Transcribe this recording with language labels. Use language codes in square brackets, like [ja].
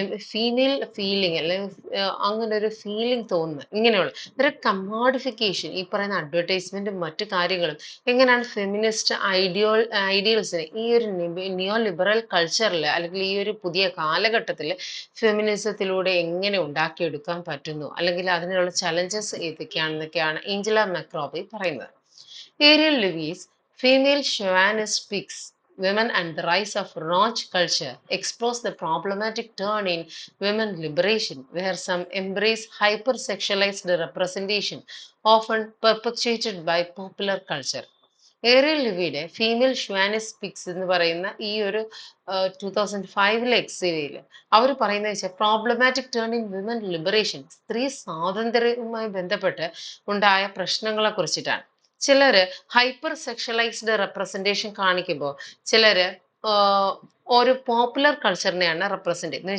[ml] Female feeling അല്ലെങ്കിൽ അങ്ങനെ ഒരു ഫീലിംഗ് തോന്നുന്നത്, ഇങ്ങനെയുള്ള ഒരു കമ്മോഡിഫിക്കേഷൻ ഈ പറയുന്ന അഡ്വർടൈസ്മെന്റും മറ്റു കാര്യങ്ങളും എങ്ങനെയാണ് ഫെമിനിസ്റ്റ് ഐഡിയൽസിനെ ഈ ഒരു നിയോ ലിബറൽ കൾച്ചറിൽ അല്ലെങ്കിൽ ഈ ഒരു പുതിയ കാലഘട്ടത്തിൽ ഫെമിനിസത്തിലൂടെ എങ്ങനെ ഉണ്ടാക്കിയെടുക്കാൻ പറ്റുന്നു, അല്ലെങ്കിൽ അതിനുള്ള ചലഞ്ചസ് ഏതൊക്കെയാണെന്നൊക്കെയാണ് ഏഞ്ചല മക്രോബി പറയുന്നത്. [en] Ariel Levy's female chauvinist pigs women and the rise of Raj culture explores the problematic turn in women liberation, where some embrace hypersexualized representation, often perpetuated by popular culture. [ml] Arial ലിവിയുടെ female ഷ്വാനിസ് pics എന്ന് പറയുന്ന ഈ ഒരു 2005 എക്സിയിൽ അവർ പറയുന്നത് വെച്ചാൽ problematic turn in women liberation, സ്ത്രീ സ്വാതന്ത്ര്യവുമായി ബന്ധപ്പെട്ട് ഉണ്ടായ പ്രശ്നങ്ങളെ കുറിച്ചിട്ടാണ്. ചിലര് ഹൈപ്പർ സെക്ഷലൈസ്ഡ് റെപ്രസെന്റേഷൻ കാണിക്കുമ്പോൾ ചിലര് ഒരു പോപ്പുലർ കൾച്ചറിനെയാണ് റെപ്രസെന്റ് ചെയ്യുന്നത്.